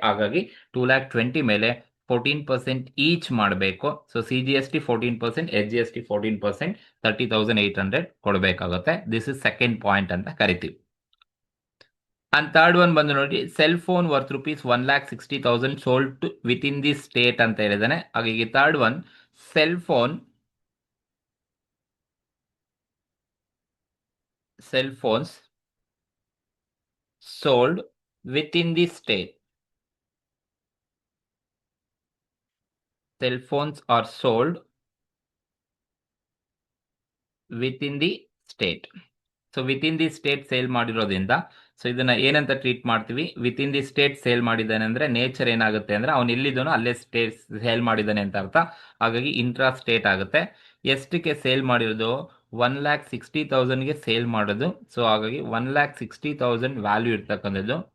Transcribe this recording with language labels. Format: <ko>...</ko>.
<kn>ಹಾಗಾಗಿ 2,20,000 ಮೇಲೆ 14% ಈಚ್ ಮಾಡಬೇಕು. So C G S T 14%, S G S T 14%, 30,800 ಕೊಡಬೇಕಾಗುತ್ತೆ.</kn> <en>this is second point</en> <kn>ಅಂತ ಕರಿತೀವಿ.</kn> <en>and third one</en> <kn>ಬಂದು ನೋಡಿ,</kn> <en>cell phone worth rupees 1,60,000 sold within the state</en> <kn>ಅಂತ ಹೇಳಿದಾನೆ. ಹಾಗಾಗಿ</kn> <en>Third one cell phones sold within the state. Cell phones are sold within the state. So within the state sale</en> <kn>ಮಾಡಿರೋದ್ರಿಂದ so ಇದನ್ನ ಏನಂತ treat ಮಾಡ್ತೀವಿ?</kn> <en>within the state sale</en> <kn>ಮಾಡಿದ್ದಾನೆ ಅಂದ್ರೆ nature ಏನಾಗುತ್ತೆ ಅಂದ್ರೆ ಅವ್ನು ಎಲ್ಲಿದ್ದಾನೋ ಅಲ್ಲೇ ಸ್ಟೇಟ್ ಸೇಲ್ ಮಾಡಿದ್ದಾನೆ ಅಂತ ಅರ್ಥ. ಹಾಗಾಗಿ ಇಂಟ್ರಾ ಸ್ಟೇಟ್ ಆಗುತ್ತೆ. ಎಷ್ಟಕ್ಕೆ ಸೇಲ್ ಮಾಡಿರೋದು? 1,60,000ಗೆ ಸೇಲ್ ಮಾಡೋದು. ಸೊ ಹಾಗಾಗಿ 1,60,000 ವ್ಯಾಲ್ಯೂ ಇರ್ತಕ್ಕಂಥದ್ದು.</kn>